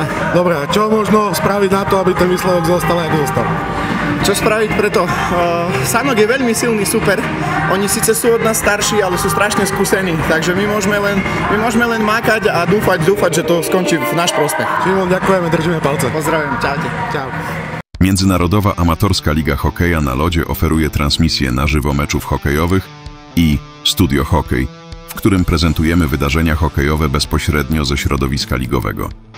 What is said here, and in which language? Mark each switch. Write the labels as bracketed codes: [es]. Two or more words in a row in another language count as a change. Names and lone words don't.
[sk] Dobre, a čo možno spraviť na to, aby ten výsledok zostal, ako zostal? Čo spraviť preto? Sanok je veľmi silný super, oni síce sú od nás starší, ale sú strašne skúsení, takže my môžeme len mákať a dúfať, že to skončí v náš prospech. Šimon, ďakujeme, držíme palce. Pozdravujem, čaute. Čau. [pl] Międzynarodowa Amatorská Liga Hokeja na lodzie oferuje transmisję na żywo meczów hokejowych i Studio Hokej, w którym prezentujemy wydarzenia hokejowe bezpośrednio ze środowiska ligowego.